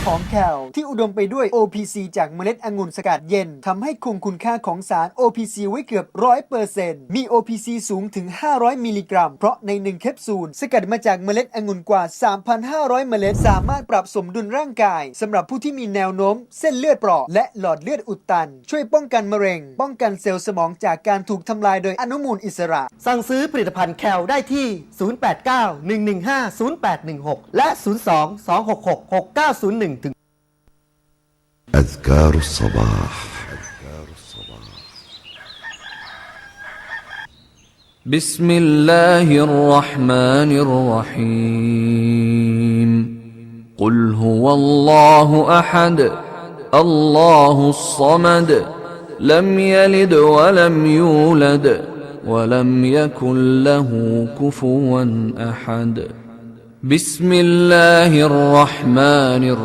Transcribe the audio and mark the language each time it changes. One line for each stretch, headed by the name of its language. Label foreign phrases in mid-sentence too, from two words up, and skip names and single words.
Thai: ของ Cal ที่อุดมไปด้วย OPC จากเมล็ดองุ่นสกัดเย็นทำให้คงคุณค่าของสาร OPC ไว้เกือบ 100% มี OPC สูงถึง500มิลลิกรัมเพราะใน1แคปซูลสกัดมาจากเมล็ดองุ่นกว่า 3,500 เมล็ดสามารถปรับสมดุลร่างกายสำหรับผู้ที่มีแนวโน้มเส้นเลือดเปราะและหลอดเลือดอุดตันช่วยป้องกันมะเร็งป้องกันเซลล์สมองจากการถูกทำลายโดยอนุมูลอิสระ สั่งซื้อผลิตภัณฑ์แคลได้ที่ 089-115-0816 และ 02-266-6901 ถึง
Arabic: أذكار الصباح بسم الله الرحمن الرحيم قل هو الله أحد الله الصمد لم يلد ولم يولد ولم يكن له كفوا أحد بسم الله الرحمن